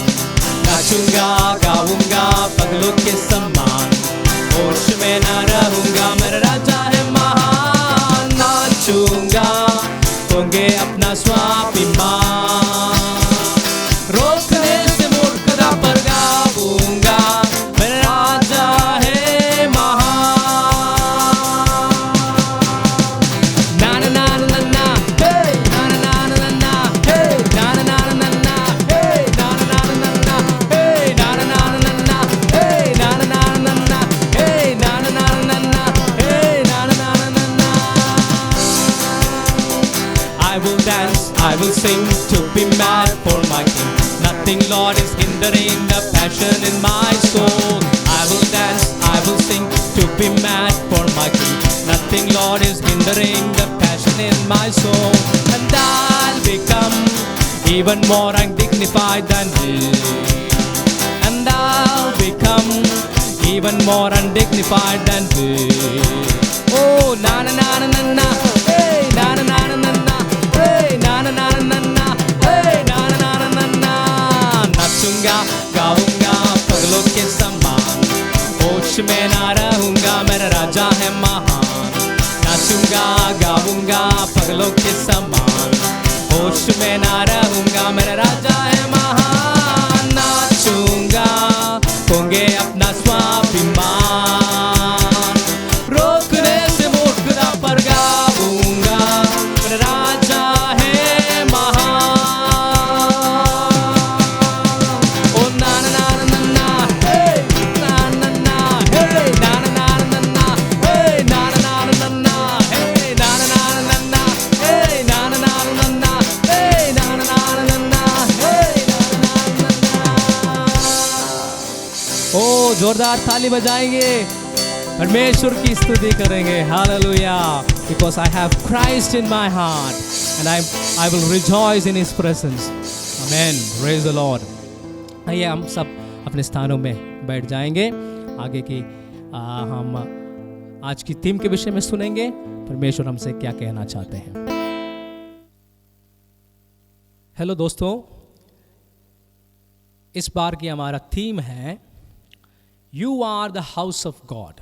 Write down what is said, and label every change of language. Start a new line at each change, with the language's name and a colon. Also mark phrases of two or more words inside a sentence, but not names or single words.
Hindi: नाचूंगा गाऊंगा पगलों के समान, होश में ना रहूंगा, मेरा राजा है महान। नाचूंगा होंगे अपना स्वाभिमान, रोकने से मूर्खता पर गाऊंगा, मेरा राजा है महान। ना ना ना ना ना, हे ना ना ना ना, हे ना ना ना ना, हे ना ना ना ना, हे ना ना ना ना, हे ना ना ना ना, हे ना ना ना ना, हे ना ना ना ना।
English: I will dance, I will sing to be mad for my King. Nothing, Lord, is hindering the passion in my soul. I will dance, I will sing to be mad for my King. Nothing, Lord, is hindering the passion in my soul. And I'll become even more undignified than He. And I'll become even more undignified than He. Oh, na na na na na na, hey, na na na na na, hey, na na na na na, hey, na na na na na.
Hindi: नाचूंगा गाऊंगा पगलों के समान, होश में ना रहूंगा, मेरा राजा है महान। नाचूंगा गाऊंगा पगलों के समान, होश में ना रहूंगा, मेरा राजा है महान। नाचूंगा होंगे अपना स्वाभिमान, रोकने से मूर्खता पर गाऊंगा, मेरा राजा है महान। ओ ना ना ना ना ना, हे ना ना ना, हे ना ना ना ना, हे ना ना ना ना, हे ना ना ना ना, हे ना ना ना ना, हे ना ना ना ना, हे ना ना ना। ओ जोरदार ताली बजाएंगे, परमेश्वर की स्तुति करेंगे। हालेलुया,
English: because I have Christ in my heart and I will rejoice in His presence. Amen. Praise the Lord.
Hindi: आइए हम सब अपने स्थानों में बैठ जाएंगे। आगे की हम आज की थीम के विषय में सुनेंगे, परमेश्वर हमसे क्या कहना चाहते हैं। हेलो दोस्तों, इस बार की हमारा थीम है
English: you are the house of God.